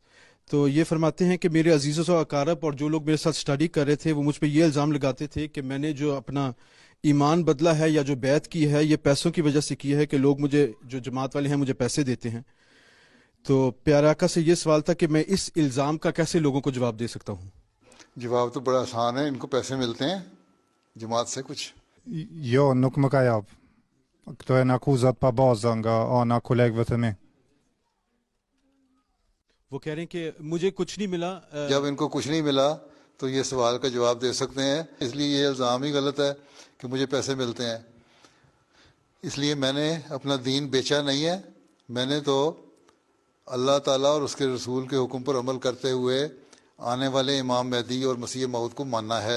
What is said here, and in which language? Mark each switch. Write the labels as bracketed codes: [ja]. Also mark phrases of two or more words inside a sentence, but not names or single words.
[ur] تو یہ فرماتے ہیں کہ میرے عزیزوں و اقارب اور جو لوگ میرے ساتھ اسٹڈی کر رہے تھے وہ مجھ پہ یہ الزام لگاتے تھے کہ میں نے جو اپنا ایمان بدلا ہے یا جو بیعت کی ہے یہ پیسوں کی وجہ سے کی ہے، کہ لوگ مجھے، جو جماعت والے ہیں، مجھے پیسے دیتے ہیں. تو پیارے آقا سے یہ سوال تھا کہ میں اس الزام کا کیسے لوگوں کو جواب دے سکتا ہوں؟ جواب تو بڑا آسان ہے، ان کو پیسے ملتے ہیں جماعت سے کچھ. [sq] Jo, nuk më ka jap. Këto janë akuzat pa baza nga ana kolegëve të mi. [ur] وہ کہہ رہے ہیں کہ مجھے کچھ نہیں ملا. جب ان کو کچھ نہیں ملا تو یہ سوال کا جواب دے سکتے ہیں، اس لیے یہ الزام ہی غلط ہے کہ مجھے پیسے ملتے ہیں. اس لیے میں نے اپنا دین بیچا نہیں ہے، میں نے تو اللہ تعالیٰ اور اس کے رسول کے حکم پر عمل کرتے ہوئے آنے والے امام مہدی اور مسیح موعود کو ماننا ہے.